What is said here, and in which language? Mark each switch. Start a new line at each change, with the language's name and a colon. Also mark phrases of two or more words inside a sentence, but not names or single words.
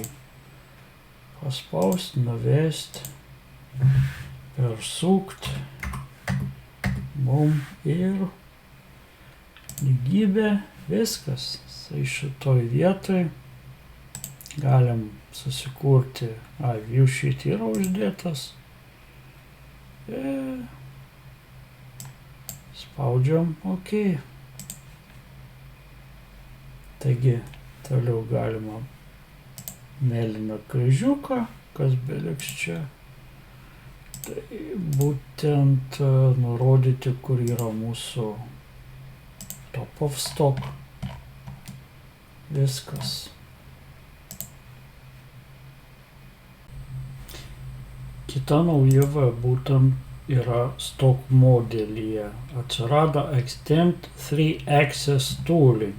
Lithuanian: Paspaust, nuvest, persukt, ir lygybė, viskas. Tai šitoj vietoj galim susikurti,
English: view sheet
Lithuanian: yra uždėtas. Spaudžiam OK. Taigi, toliau galima mėlyną kryžiuką, kas beliks čia. Tai būtent nurodyti, kur yra mūsų
English: top of stock.
Lithuanian: Viskas. Kita naujovė būtent yra stock modelyje. Atsirado
English: Extend 3-Axis Tooling.